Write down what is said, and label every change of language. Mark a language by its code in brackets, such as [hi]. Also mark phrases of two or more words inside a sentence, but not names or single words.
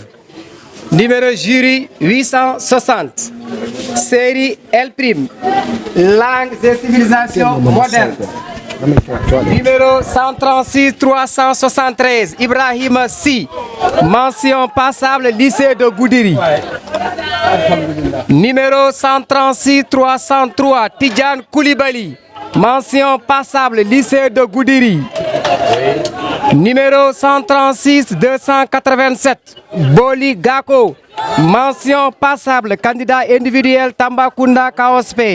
[fr] Numéro jury 860. Série L'. Langues et civilisations modernes. Numéro 136 373 Ibrahima Si, mention passable lycée de Goudiri. Numéro 136 303 Tidjane Koulibaly, mention passable lycée de Goudiri. Numéro 136 287 Boli Gako, mention passable candidat individuel Tambacounda Kaospé.